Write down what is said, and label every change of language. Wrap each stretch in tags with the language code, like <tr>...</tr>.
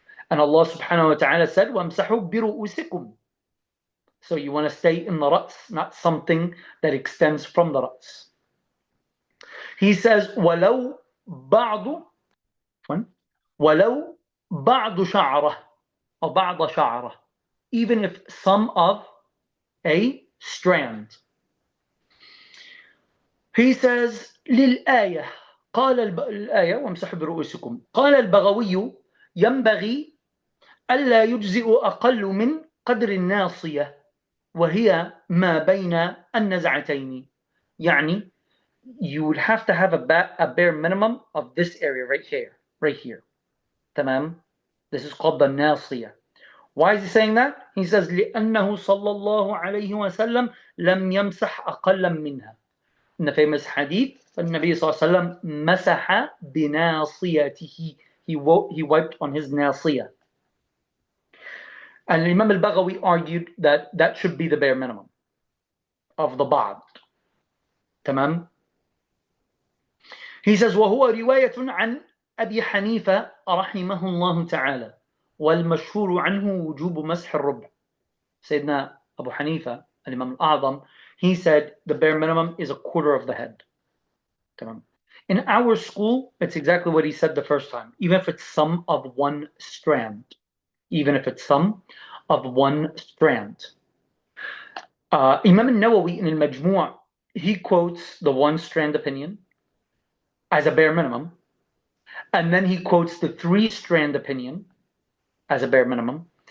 <en>And Allah subhanahu wa ta'ala said,</en> <ar>وَامْسَحُوا بِرُؤُوسِكُمْ.</ar> <en>So you want to stay in the ra's, not something that extends from the ra's. He says,</en> <ar>وَلَوْ بَعْضُ شَعْرَةٍ أو بعض شعرة,</ar> <en>even if some of a strand. He says</en> <ar>للآية قال الآية وامسحوا برؤوسكم قال البغوي ينبغي ألا يجزئ أقل من قدر الناصية وهي ما بين النزعتين. يعني</ar> <en>you would have to have a bare minimum of this area right here.</en> <ar>تمام?</ar> <en>This is called the ناصية. Why is he saying that? He says</en> <ar>لأنه صلى الله عليه وسلم لم يمسح أقل منها.</ar> <en>In the famous hadith,</en> <ar>النبي صلى الله عليه وسلم مسح بناصيته.</ar> <en>He wiped on his ناصية. And Imam al-Baghawi argued that that should be the bare minimum of the بعض.</en> <ar>تمام?</ar> <en>He says</en> <ar>وهو رواية عن أبي حنيفة رحمه الله تعالى والمشهور عنه وجوب مسح الربع.</ar> <en>Sayyidina Abu Hanifa, Imam al-A'zam, he said the bare minimum is a quarter of the head. In our school, it's exactly what he said the first time, even if it's some of one strand. Even if it's some of one strand. Imam al-Nawawi in al-Majmu', he quotes the one strand opinion as a bare minimum, and then he quotes the three strand opinion as a bare minimum.</en>